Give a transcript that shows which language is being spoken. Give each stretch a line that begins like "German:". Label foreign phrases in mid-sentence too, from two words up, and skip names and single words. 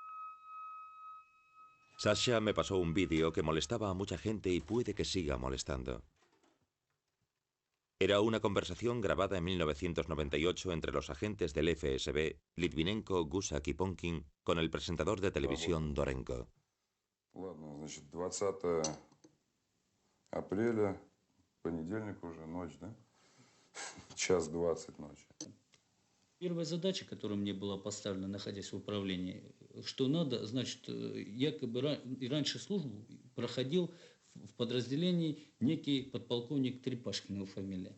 Spanish: Sasha me pasó un vídeo que molestaba a mucha gente y puede que siga molestando. Era una conversación grabada en 1998 entre los agentes del FSB, Litvinenko, Gusak y Ponkin, con el presentador de televisión Dorenko.
Russian: Ладно, значит, 20 апреля, понедельник уже, ночь, да? 1:20 ночи. Первая задача, которая мне была поставлена, находясь в управлении, что надо, значит, якобы и раньше службу проходил в подразделении некий подполковник Трепашкин, его фамилия.